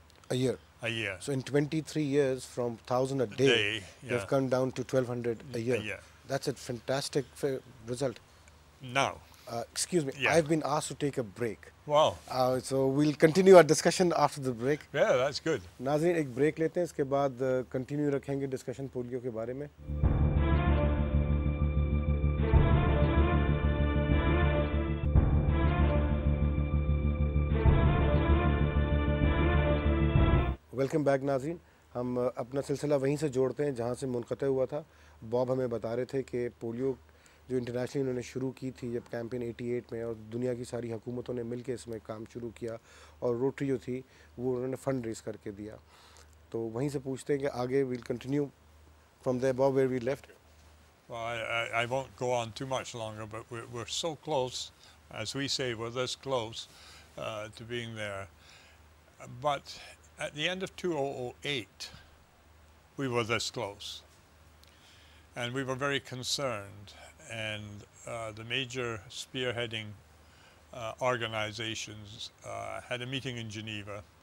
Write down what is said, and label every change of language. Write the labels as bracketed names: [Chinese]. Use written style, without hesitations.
[English] A year? A year. So in 23 years, from 1,000 a day, yeah. you've come down to 1,200 a year. A year. That's a fantastic result. Now. Excuse me, Yeah. I've been asked to take a break. Wow. So we'll continue our discussion after the break. Yeah, that's good. [Hindi] नाज़रीन एक break लेते हैं, इसके बाद continue रखेंगे discussion polio के बारे में. वेलकम बैक नाज़रीन. हम अपना सिलसिला वहीं से जोड़ते हैं जहाँ से मुनक़ते हुआ था. बॉब हमें बता रहे थे कि पोलियो जो इंटरनेशनली उन्होंने शुरू की थी जब कैंपेन 88 में, और दुनिया की सारी हुकूमतों ने मिलकर इसमें काम शुरू किया, और रोटरी जो थी वो उन्होंने फ़ंड रेज़ करके दिया. तो वहीं से पूछते हैं कि आगे [English] Will continue from there Bob where we left. Well, I won't go on too much longer, but we're so close, as we say, we're this close to being there. But at the end of 2008, we were this close. And we were very concerned. And the major spearheading organizations had a meeting in Geneva.